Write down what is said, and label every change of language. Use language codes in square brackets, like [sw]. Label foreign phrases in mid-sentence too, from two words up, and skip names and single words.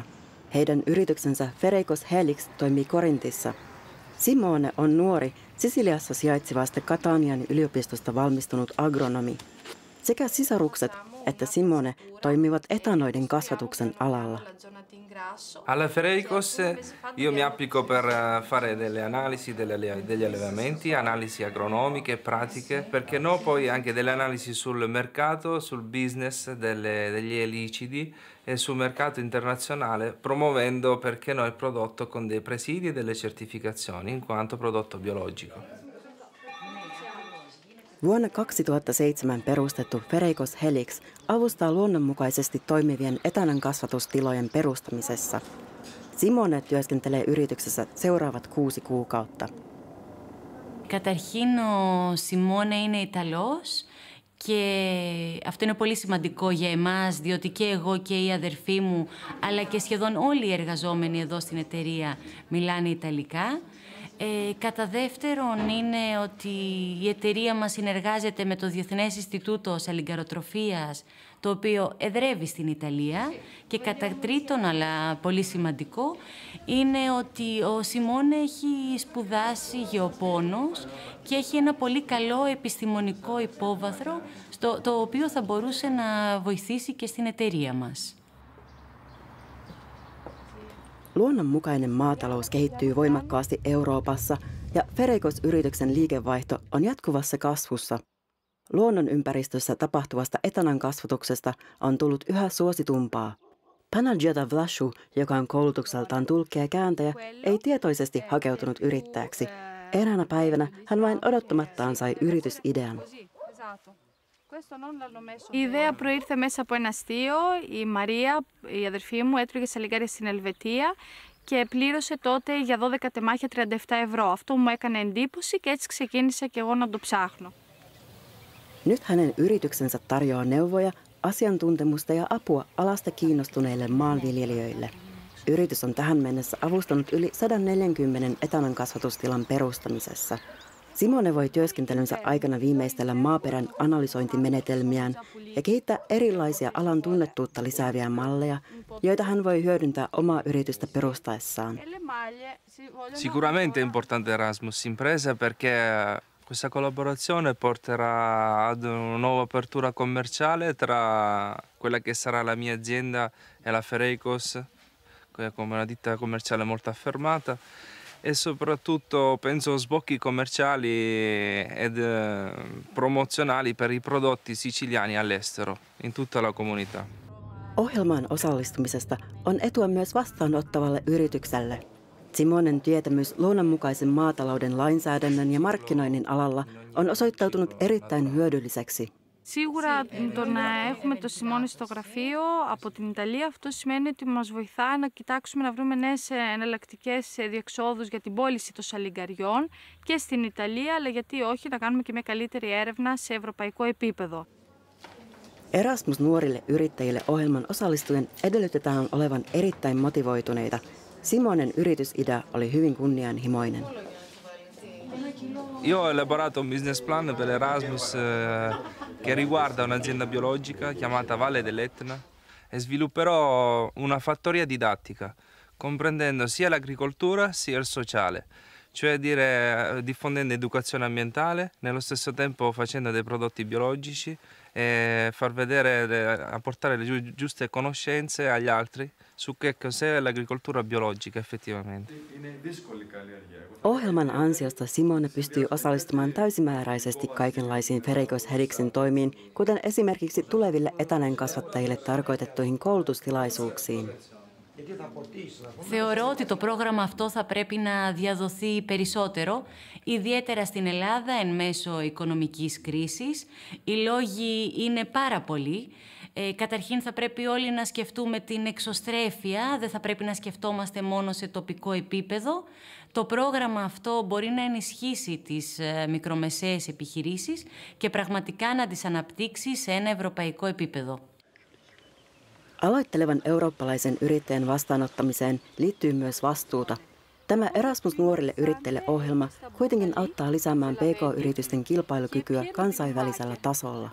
[fi] Heidän yrityksensä Fereikos Helix toimii Korintissa. Simone on nuori, Sisiliassa sijaitsevasta Catanian yliopistosta valmistunut agronomi. Sekä sisarukset että Simone toimivat etanoiden kasvatuksen alalla. [it] Alla Fereikos io mi applico per fare delle analisi degli allevamenti, analisi agronomiche, pratiche, perché no poi anche delle analisi sul mercato, sul business degli elicidi e sul mercato internazionale, promuovendo perché no il prodotto con dei presidi e delle certificazioni in quanto prodotto biologico. [fi] Vuonna 2007 perustettu Fereikos Helix avustaa luonnonmukaisesti toimivien etanan kasvatustilojen perustamisessa. Simone työskentelee yrityksessä seuraavat 6 kuukautta. [el] Καταρχήν ο Σιμώνε είναι Ιταλός και αυτό είναι πολύ σημαντικό για εμάς, διότι και εγώ και η αδερφή μου, αλλά και σχεδόν όλοι οι εργαζόμενοι εδώ στην εταιρεία μιλάνε Ιταλικά. Κατά δεύτερον είναι ότι η εταιρεία μας συνεργάζεται με το Διεθνές Ινστιτούτο Σαλιγκαροτροφίας, το οποίο εδρεύει στην Ιταλία. Και κατά τρίτον, αλλά πολύ σημαντικό, είναι ότι ο Σιμώνε έχει σπουδάσει γεωπόνος και έχει ένα πολύ καλό επιστημονικό υπόβαθρο, το οποίο θα μπορούσε να βοηθήσει και στην εταιρεία μας. [fi] Luonnonmukainen maatalous kehittyy voimakkaasti Euroopassa ja Fereikos-yrityksen liikevaihto on jatkuvassa kasvussa. Luonnonympäristössä tapahtuvasta etanan kasvatuksesta on tullut yhä suositumpaa. Panagiota Vlashu, joka on koulutukseltaan tulkki ja kääntäjä, ei tietoisesti hakeutunut yrittäjäksi. Eräänä päivänä hän vain odottamattaan sai yritysidean. [el] Η ιδέα προήρθε μέσα από ένα αστείο. Η Μαρία, η αδερφή μου, έτρωγε σαλιγκάρια στην Ελβετία και πλήρωσε τότε για 12 τεμάχια 37 ευρώ. Αυτό μου έκανε εντύπωση και έτσι ξεκίνησα και εγώ να το ψάχνω. [fi] Nyt hänen yrityksensä tarjoaa neuvoja, asiantuntemusta ja apua alasta kiinnostuneille maanviljelijöille. Yritys on tähän mennessä avustanut yli 140 etanan kasvatustilan perustamisessa. Simone voi työskentelynsä aikana viimeistellä maaperän analysointimenetelmiään ja kehittää erilaisia alan tunnettuutta lisääviä malleja, joita hän voi hyödyntää omaa yritystä perustaessaan. [it] Sicuramente è importante Erasmus Impresa perché questa collaborazione porterà ad una nuova apertura commerciale tra quella che sarà la mia azienda e la Fereikos, come una ditta commerciale molto affermata. E soprattutto penso sbocchi commerciali ed promozionali per i prodotti siciliani all'estero, in tutta la comunità. [fi] Ohjelmaan osallistumisesta on etua myös vastaanottavalle yritykselle. Simonen tietämys luonnonmukaisen maatalouden lainsäädännön ja markkinoinnin alalla on osoittautunut erittäin hyödylliseksi. [el] Σίγουρα το να έχουμε το Σιμώνε στο γραφείο από την Ιταλία, αυτό σημαίνει ότι μας βοηθά να κοιτάξουμε να βρούμε νέες εναλλακτικές διεξόδους για την πώληση των σαλιγκαριών και στην Ιταλία, αλλά γιατί όχι να κάνουμε και μια καλύτερη έρευνα σε ευρωπαϊκό επίπεδο. [fi] Erasmus nuorille yrittäjille -ohjelman osallistujien edellytetään olevan erittäin motivoituneita. Simonen yritysidea oli hyvin kunnianhimoinen. [it] Io ho elaborato un [en] business plan [it] per Erasmus che riguarda un'azienda biologica chiamata Valle dell'Etna e svilupperò una fattoria didattica, comprendendo sia l'agricoltura sia il sociale, cioè diffondendo educazione ambientale, nello stesso tempo facendo dei prodotti biologici e far vedere, apportare le giuste conoscenze agli altri su che cos'è l'agricoltura biologica effettivamente. [fi] Ohjelman ansiosta Simone pystyy osallistumaan täysimääräisesti kaikenlaisiin Ferikos Hediksen toimiin, kuten esimerkiksi tuleville etänen kasvattajille tarkoitettuihin koulutustilaisuuksiin. [el] Θεωρώ ότι το πρόγραμμα αυτό θα πρέπει να διαδοθεί περισσότερο, ιδιαίτερα στην Ελλάδα εν μέσω οικονομικής κρίσης. Οι λόγοι είναι πάρα πολλοί. Καταρχήν θα πρέπει όλοι να σκεφτούμε την εξωστρέφεια, δεν θα πρέπει να σκεφτόμαστε μόνο σε τοπικό επίπεδο. Το πρόγραμμα αυτό μπορεί να ενισχύσει τις μικρομεσαίες επιχειρήσεις και πραγματικά να τις αναπτύξει σε ένα ευρωπαϊκό επίπεδο. [fi] Aloittelevan eurooppalaisen yrittäjän vastaanottamiseen liittyy myös vastuuta. Tämä Erasmus nuorille yrittäjille -ohjelma kuitenkin auttaa lisäämään PK-yritysten kilpailukykyä kansainvälisellä tasolla.